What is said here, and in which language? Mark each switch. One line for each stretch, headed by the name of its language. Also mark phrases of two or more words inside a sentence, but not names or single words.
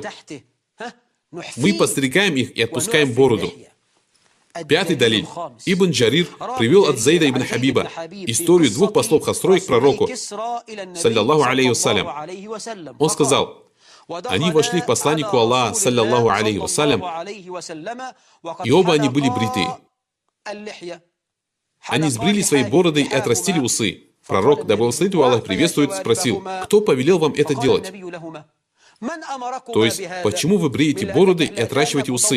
Russian: Мы подстригаем их и отпускаем бороду. Пятый далиль. Ибн Джарир привел от Зейда ибн Хабиба историю двух послов Хасрой к пророку,
Arabic: صلى الله عليه وسلم.
Russian: Он сказал, они вошли к посланнику Аллаха,
Arabic: صلى الله عليه وسلم,
Russian: и оба они были бритые. Они сбрили свои бороды и отрастили усы. Пророк, да благословит его Аллах приветствует, спросил, кто повелел вам это делать? То есть, почему вы бреете бороды и отращиваете усы?